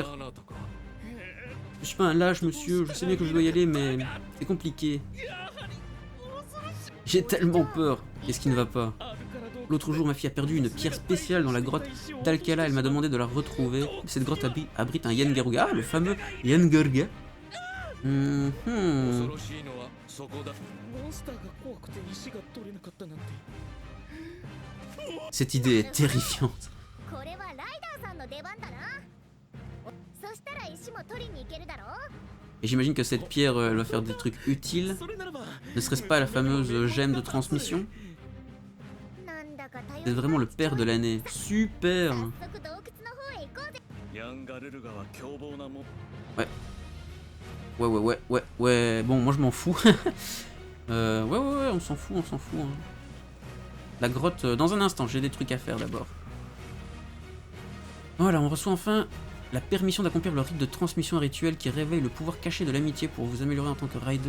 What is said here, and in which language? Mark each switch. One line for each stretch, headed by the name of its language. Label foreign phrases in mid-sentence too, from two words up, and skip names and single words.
French: Je suis pas un lâche, monsieur. Je sais bien que je dois y aller, mais c'est compliqué. J'ai tellement peur. Qu'est-ce qui ne va pas? L'autre jour, ma fille a perdu une pierre spéciale dans la grotte d'Alcala. Elle m'a demandé de la retrouver. Cette grotte abrite un Yangaruga. Ah, le fameux Yangaruga.
Japanese: 恐ろしいのはそこだ。モンスターが怖くて石が取れなかったなんて。
French: Cette idée est terrifiante.
Japanese: これはライダーさんの出番だな。そしたら石も取りに行けるだろう。
French: Et j'imagine que cette pierre, elle va faire des trucs utiles.
Japanese: それならば。
French: Ne serait-ce pas la fameuse gemme de transmission?
Japanese: なんだか頼り
French: C'est vraiment le père de l'année. Super.
Japanese: 早速洞窟の方へ行こうぜ。ヤンガルルガは凶暴なもん。
French: Ouais. Bon, moi je m'en fous. Ouais, on s'en fout, hein. La grotte, dans un instant, j'ai des trucs à faire d'abord. Voilà, on reçoit enfin la permission d'accomplir le rite de transmission rituel qui réveille le pouvoir caché de l'amitié pour vous améliorer en tant que rider.